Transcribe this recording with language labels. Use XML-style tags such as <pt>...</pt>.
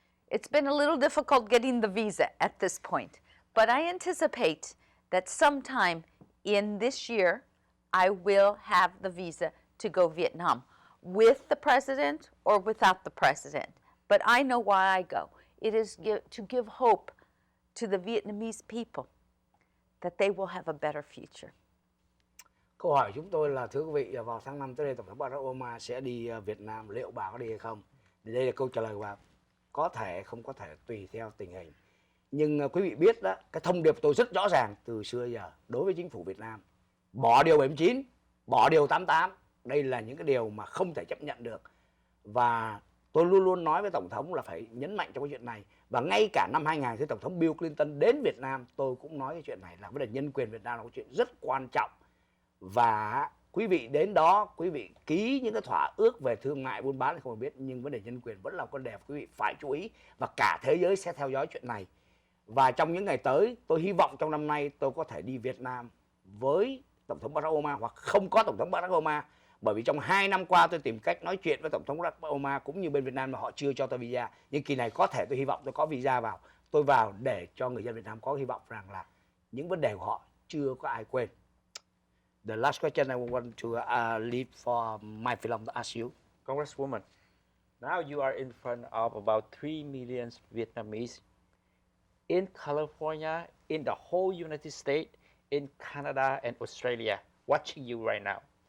<en>It's been a little difficult getting the visa at this point, but I anticipate that sometime in this year, I will have the visa to go Vietnam with the president or without the president. But I know why I go. It is to give hope to the Vietnamese people that they will have a better future.</en> <vi>Câu hỏi chúng tôi là, thưa quý vị, vào tháng 5 tới đây Tổng thống Barack Obama sẽ đi Việt Nam, liệu bà có đi hay không? Thì đây là câu trả lời của bà. Có thể, không có thể, tùy theo tình hình. Nhưng quý vị biết đó, cái thông điệp tôi rất rõ ràng từ xưa giờ đối với chính phủ Việt Nam. Bỏ điều 79, bỏ điều 88. Đây là những cái điều mà không thể chấp nhận được. Và tôi luôn luôn nói với Tổng thống là phải nhấn mạnh trong cái chuyện này. Và ngay cả năm 2000 khi Tổng thống Bill Clinton đến Việt Nam, tôi cũng nói cái chuyện này là vấn đề nhân quyền Việt Nam là một chuyện rất quan trọng. Và quý vị đến đó, quý vị ký những cái thỏa ước về thương mại buôn bán thì không biết, nhưng vấn đề nhân quyền vẫn là vấn đề quý vị phải chú ý, và cả thế giới sẽ theo dõi chuyện này. Và trong những ngày tới, tôi hy vọng trong năm nay tôi có thể đi Việt Nam với Tổng thống Barack Obama hoặc không có Tổng thống Barack Obama. Bởi vì trong 2 năm qua tôi tìm cách nói chuyện với Tổng thống Barack Obama cũng như bên Việt Nam mà họ chưa cho tôi visa. Nhưng kỳ này có thể tôi hy vọng tôi có visa vào. Tôi vào để cho người dân Việt Nam có hy vọng rằng là những vấn đề của họ chưa có ai quên.</vi> <en>The last question I want to leave for my film to ask you. Congresswoman, now you are in front of about 3 million Vietnamese in California, in the whole United States, in Canada and Australia, watching you right now.</en>